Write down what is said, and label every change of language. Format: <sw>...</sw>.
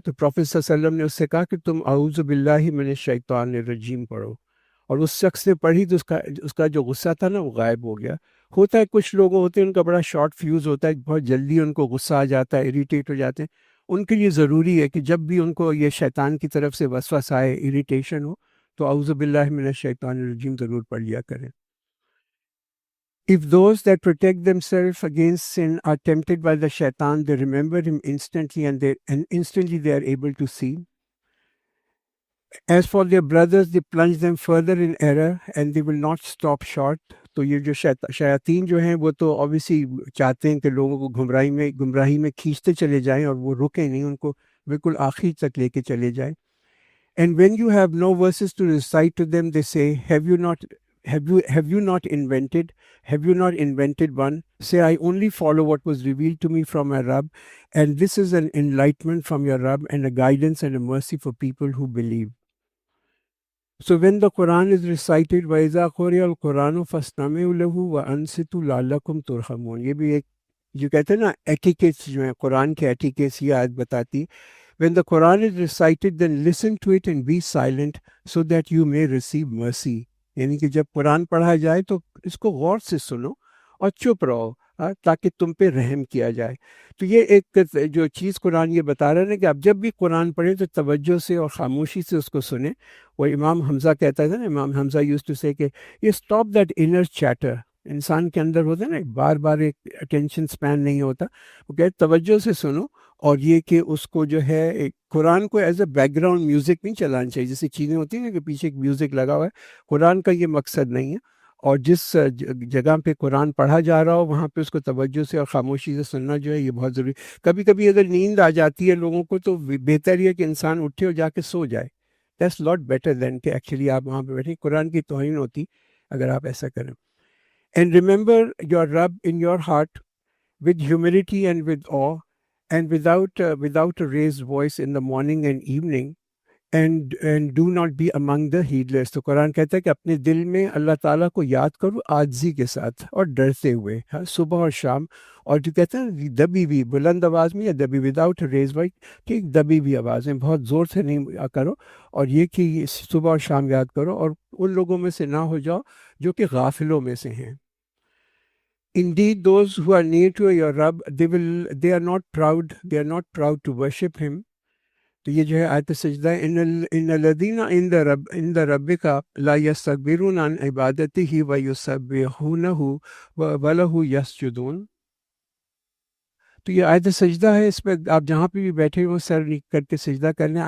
<ur>تو پروفیسر صلی اللہ علیہ وسلم نے اس سے کہا کہ تم اعوذ باللہ من الشیطان الرجیم پڑھو، اور اس شخص نے پڑھی تو اس کا جو غصہ تھا نا وہ غائب ہو گیا. ہوتا ہے کچھ لوگ ہوتے ہیں ان کا بڑا شارٹ فیوز ہوتا ہے، بہت جلدی ان کو غصہ آ جاتا ہے، اریٹیٹ ہو جاتے ہیں. ان کے لیے ضروری ہے کہ جب بھی ان کو یہ شیطان کی طرف سے وسوسہ آئے، اریٹیشن ہو، تو اعوذ باللہ من الشیطان الرجیم ضرور پڑھ لیا کریں.</ur> <en>If those that protect themselves against sin are tempted by the shaitan, they remember him instantly, and instantly they are able to see. As for their brothers, they plunge them further in error, and they will not stop short.</en> <ur>تو یہ جو شیاطین جو ہیں وہ تو obviously چاہتے ہیں کہ لوگوں کو گمراہی میں کھینچتے چلے جائیں، اور وہ رکیں نہیں، ان کو بالکل آخری تک لے کے چلے جائیں.</ur> <en>And when you have no verses to recite to them, they say, have you not invented? Have you not invented one? Say, I only follow what was revealed to me from my Rabb, and this is an enlightenment from your Rabb and a guidance and a mercy for people who believe. So when the Quran is recited,</en> <ar>وَإِذَا قُرِئَ الْقُرْآنُ فَاسْتَمِعُوا لَهُ وَأَنصِتُوا لَعَلَّكُمْ تُرْحَمُونَ.</ar> <ur>یہ بھی ایک جو کہتے ہیں نا etiquettes جو ہیں، قرآن کے ایٹیکیٹس یہ آیت بتاتی ہے.</ur> <en>When the Quran is recited, then listen to it and be silent so that you may receive mercy.</en> <ur>یعنی کہ جب قرآن پڑھا جائے تو اس کو غور سے سنو اور چپ رہو، تاکہ تم پہ رحم کیا جائے. تو یہ ایک جو چیز قرآن یہ بتا رہا ہے کہ آپ جب بھی قرآن پڑھیں تو توجہ سے اور خاموشی سے اس کو سنیں. وہ امام حمزہ کہتا تھا نا، امام حمزہ</ur> <en>used to say</en> <ur>کہ یہ</ur> <en>Stop that inner chatter.</en> <ur>انسان کے اندر ہوتا ہے نا بار بار ایک اٹینشن سپین نہیں ہوتا، وہ کہتے توجہ سے سنو، اور یہ کہ اس کو جو ہے ایک قرآن کو</ur> <en>as a background music</en> <ur>نہیں چلانا چاہیے، جیسے چیزیں ہوتی ہیں کہ پیچھے ایک میوزک لگا ہوا ہے. قرآن کا یہ مقصد نہیں ہے، اور جس جگہ پہ قرآن پڑھا جا رہا ہو وہاں پہ اس کو توجہ سے اور خاموشی سے سننا جو ہے یہ بہت ضروری. کبھی کبھی اگر نیند آ جاتی ہے لوگوں کو تو بہتر یہ کہ انسان اٹھے اور جا کے سو جائے.</ur> <en>that's lot better than</en> <ur>کہ ایکچولی آپ وہاں پہ بیٹھیں. قرآن کی توہین ہوتی اگر آپ ایسا کریں.</ur> <en>And remember your رب in your heart with humility and with awe, and without a raised voice in the morning and evening, and do not be among the heedless.</en> <ur>تو قرآن کہتا ہے کہ اپنے دل میں اللہ تعالیٰ کو یاد کرو عاجزی کے ساتھ اور ڈرتے ہوئے، صبح اور شام. اور جو کہتے ہیں دبی بھی بلند آواز میں، یا دبی</ur> <en>without raise voice,</en> <ur>ٹھیک، دبی بھی آواز میں، بہت زور سے نہیں کرو. اور یہ کہ صبح اور شام یاد کرو، اور ان لوگوں میں سے نہ ہو جاؤ جو کہ غافلوں میں سے ہیں.</ur> <en>Indeed, those who are near to your Rabb, they are not proud to worship him.</en> <ur>تو یہ جو ہے آیت سجدہ ہے،</ur> <ar>ان الذین عند ربک لا یستکبرون عن عبادتہ ویسبحونہ ولہ یسجدون.</ar> <ur>تو یہ آیت سجدہ ہے، اس پہ آپ جہاں پہ بھی بیٹھے ہو سر کر کے سجدہ کرنے.</ur>